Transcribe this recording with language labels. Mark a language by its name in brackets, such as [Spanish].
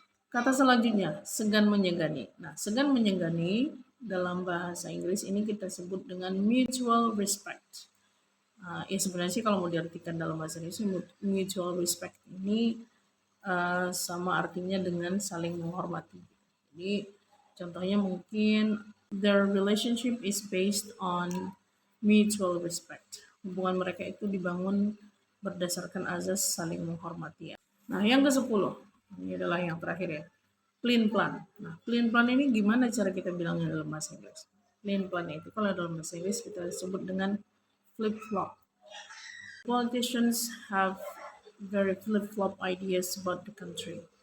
[Indonesian] Kata selanjutnya, segan menyegani. Nah, segan menyegani dalam bahasa Inggris ini kita sebut dengan mutual respect. Ya sebenarnya sih kalau mau diartikan dalam bahasa Inggris, mutual respect ini sama artinya dengan saling menghormati. Jadi contohnya mungkin [English] their relationship is based on mutual respect. [Indonesian] Hubungan mereka itu dibangun berdasarkan azas saling menghormati ya. Nah, yang ke-10. Ini adalah yang terakhir ya. Plain plan. Nah, plain plan ini gimana cara kita bilangnya dalam bahasa Inggris? Plain plan itu kalau dalam bahasa Inggris kita sebut dengan flip flop. [English] Politicians have very flip-flop ideas about the country.